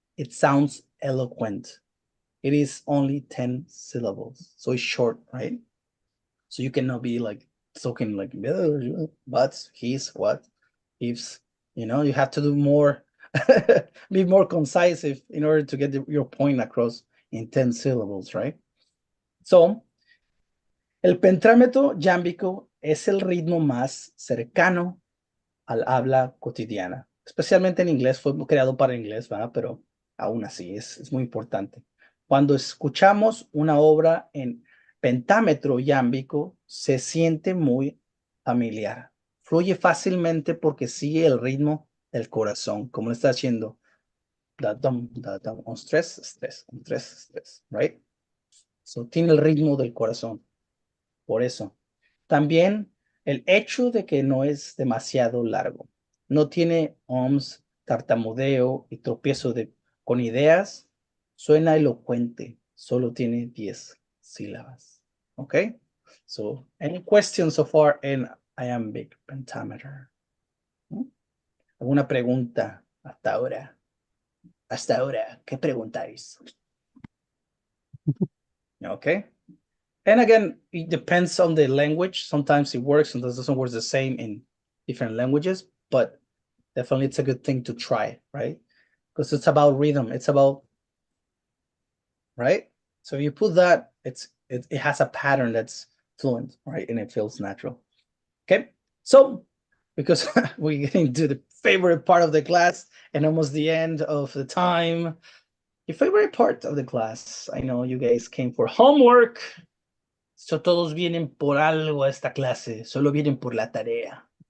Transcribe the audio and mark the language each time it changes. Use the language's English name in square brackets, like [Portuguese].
[English] It sounds eloquent. It is only 10 syllables. So it's short, right? So you cannot be like talking like, but, he's, what, ifs, you have to do more, be more concise in order to get your point across in 10 syllables, right? [Spanish] So, el pentrámetro yámbico es el ritmo más cercano al habla cotidiana. Especialmente en inglés, fue creado para inglés, ¿verdad? Pero aún así es muy importante. Cuando escuchamos una obra en pentámetro yámbico, se siente muy familiar. Fluye fácilmente porque sigue el ritmo del corazón, como lo está haciendo. [English] Da-dum, da-dum, on stress, stress, on stress, stress, right? [Spanish] So, tiene el ritmo del corazón. Por eso. También el hecho de que no es demasiado largo. No tiene ohms, tartamudeo y tropiezo con ideas. Suena elocuente. Solo tiene 10 sílabas. Okay? [English] So, any questions so far in iambic pentameter? [Spanish] ¿Alguna pregunta hasta ahora? Hasta ahora, ¿qué preguntáis? [English] Okay. And again, it depends on the language. Sometimes it works, sometimes it doesn't work the same in different languages, but definitely it's a good thing to try, right? Because it's about rhythm. It's about, right? So you put that, it has a pattern that's fluent, right? And it feels natural. Okay. So because we're getting to the favorite part of the class and almost the end of the time. Your favorite part of the class. I know you guys came for homework. [Spanish] So todos vienen por algo a esta clase, solo vienen por la tarea.